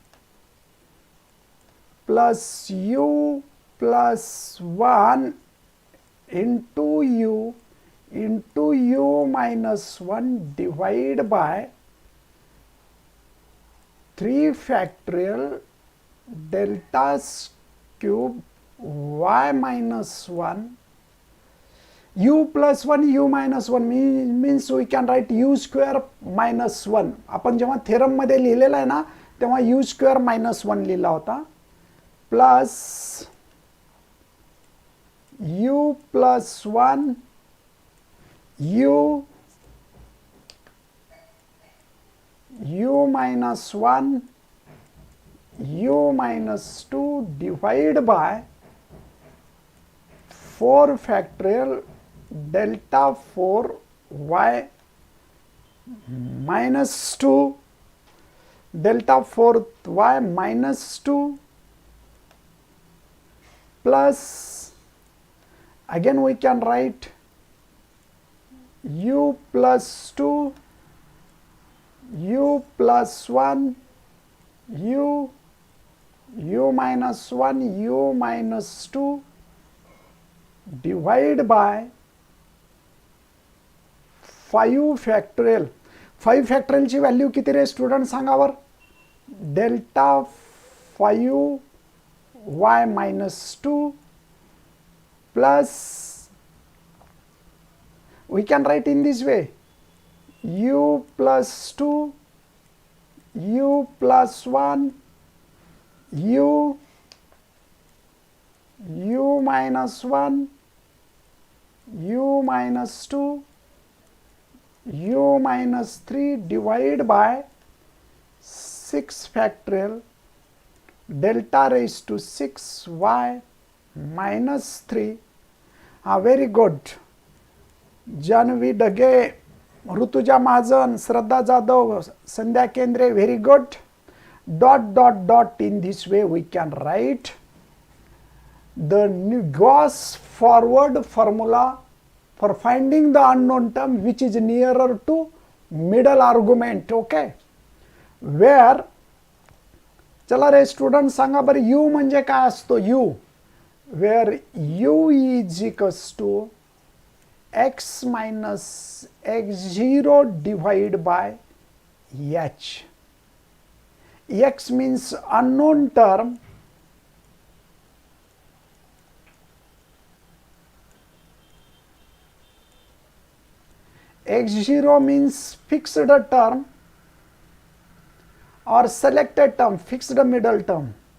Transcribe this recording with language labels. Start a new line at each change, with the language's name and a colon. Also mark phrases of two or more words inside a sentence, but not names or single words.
English: plus u plus 1 into u minus 1 divided by 3 factorial delta cube y minus 1 u plus 1 u minus 1 means we can write u square minus 1.
Marathi: आपण जेव्हा थेरम मध्ये लिहिलेला आहे ना, तेव्हा
English: u square minus 1
Marathi: लिहिला होता,
English: plus u plus 1 u minus 1 u minus 2 divided by 4 factorial delta 4 y minus 2 delta 4 y minus 2 plus, again we can write u plus 2 u plus 1 u minus 1 u minus 2 divided by 5 factorial. 5 factorial
Marathi: ची व्हॅल्यू किती रे स्टुडंट सांगावर?
English: delta 5 y minus 2 plus, we can write in this way, u plus 2 u plus 1 u minus 1 u minus 2 minus 3 divided by 6 factorial delta raised to 6y minus 3. Very good. Janvi Dage, Rutuja Majan, Shraddha Jadhav, Sandhya Kendre, very good. Dot dot dot. In this way we can write the Gauss forward formula for finding the unknown term which is nearer to middle argument. Okay, where
Marathi: चला रे स्टुडंट सांगा बरं u म्हणजे काय असतो u,
English: where u is equals to x minus x0 divided by h. X means unknown term, x0 means fixed term or selected term, fixed middle term.